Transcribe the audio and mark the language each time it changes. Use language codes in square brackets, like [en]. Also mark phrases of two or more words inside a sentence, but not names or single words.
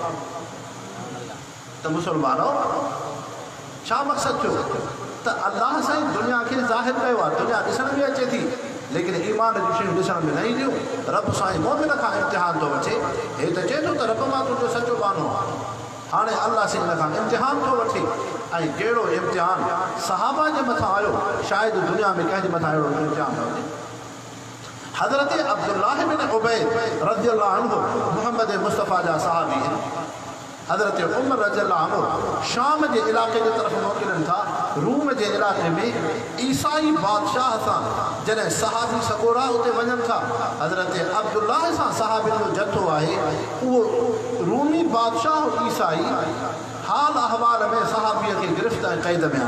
[sd] त मुस्लमानों छा मक़सदु थियो त अल्लाह साईं दुनिया खे ज़ाहिर कयो आहे दुनिया ॾिसण में अचे थी लेकिन ईमान जूं शयूं ॾिसण में न ईंदियूं रब साईं मोमिन खां इम्तिहान थो वठे हे त चए थो त रब मां तुंहिंजो सचो बानो आहे हाणे अल्लाह साईं हिन खां इम्तिहान थो वठे ऐं कहिड़ो इम्तिहान सहाबा जे मथां आयो शायदि दुनिया में कंहिंजे मथां अहिड़ो इम्तिहान न हुजे हज़रत अब्दुल्लाह बिन उबैद रज़ियल्लाहु अन्हु मुहम्मद मुस्तफ़ा जा सहाबी आहिनि हज़रत उमर रज़ियल्लाहु अन्हु शाम जे इलाइक़े जे तरफ़ मोकिलनि था रूम जे इलाइक़े में ईसाई बादशाह सां जॾहिं सहाबी सगोरा उते वञनि था हज़रत अब्दुल्लाह सां सहाबियुनि जो जथो आहे उहो रूमी बादशाह ईसाई हाल अहवाल में सहाबीअ खे गिरफ़्त ऐं क़ैद में